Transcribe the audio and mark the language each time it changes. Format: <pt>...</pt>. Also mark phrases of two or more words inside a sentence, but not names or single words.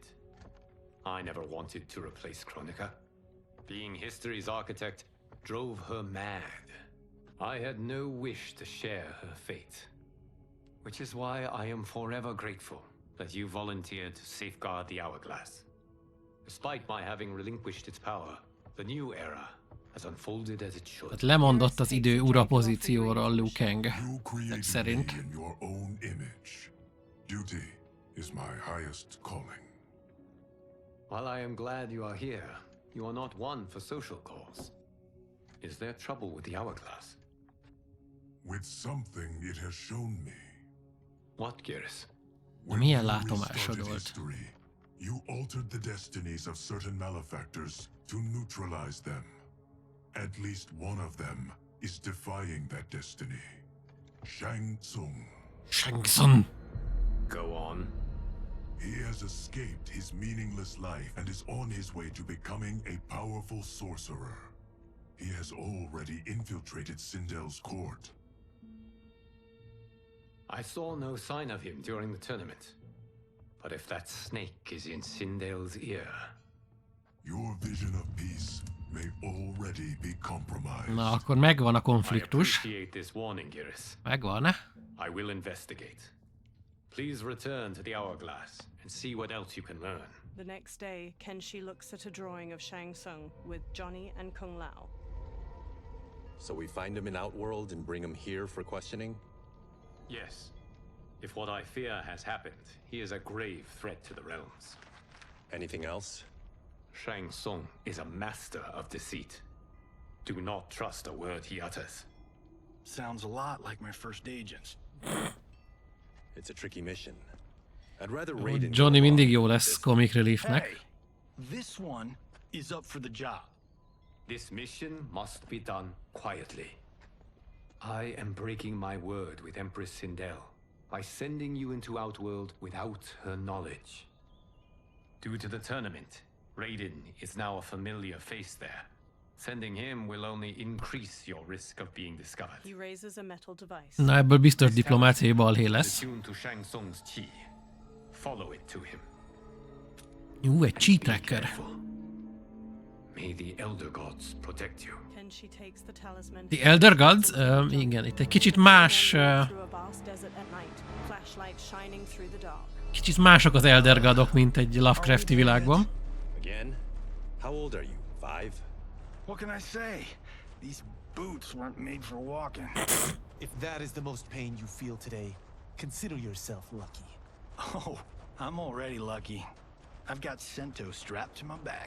<en>I never wanted to replace Kronika. Being history's architect drove her mad. I had no wish to share her fate. Which is why I am forever grateful that you volunteered to safeguard the hourglass. Despite my having relinquished its power, the new era has unfolded as it should.</en> <hu>Hát lemondott az idő ura pozícióról Liu Kang.</hu> <en>You created</en> <hu>Szerint.</hu> <en>me in your own image. Duty is my highest calling. While I am glad you are here, you are not one for social calls. Is there trouble with the hourglass? With something it has shown me. What, Geras?</en> <hu>Milyen látomásod volt?</hu> <en>You altered the destinies of certain malefactors to neutralize them. At least one of them is defying that destiny. Shang Tsung. Shang Tsung. Go on. He has escaped his meaningless life and is on his way to becoming a powerful sorcerer. He has already infiltrated Sindel's court. I saw no sign of him during the tournament. But if that snake is in Sindel's ear... Your vision of peace may already be compromised.</en> <hu>Na, akkor megvan a konfliktus.</hu> <en>I appreciate this warning, Geras.</en> <hu>Megvan.</hu> <en>I will investigate. Please return to the hourglass and see what else you can learn. The next day, Kenshi looks at a drawing of Shang Tsung with Johnny and Kung Lao. So we find him in Outworld and bring him here for questioning? Yes. If what I fear has happened, he is a grave threat to the realms. Anything else? Shang Tsung is a master of deceit. Do not trust a word he utters. Sounds a lot like my first agents. It's a tricky mission. I'd rather Raiden.</en> <hu>Johnny mindig jó lesz</hu> <en>comic reliefnek. Hey, this one is up for the job. This mission must be done quietly. I am breaking my word with Empress Sindel by sending you into Outworld without her knowledge. Due to the tournament, Raiden is now a familiar face there. Sending him will only increase your risk of being discovered. He raises a metal device.</en> <hu>Na, ebből biztos diplomáciai balhé lesz.</hu> <en>To Shang Tsung's chi. Follow it to him. Egy chi tracker. May the Elder Gods protect you. Kenshi takes the talisman. The Elder Gods?</en> <hu>Igen, itt egy kicsit más... Kicsit mások az Elder Godok, mint egy Lovecrafti világban.</hu> <en>Again? How old are you? 5? What can I say? These boots weren't made for walking. If that is the most pain you feel today, consider yourself lucky. Oh, I'm already lucky. I've got Sento strapped to my back.</en>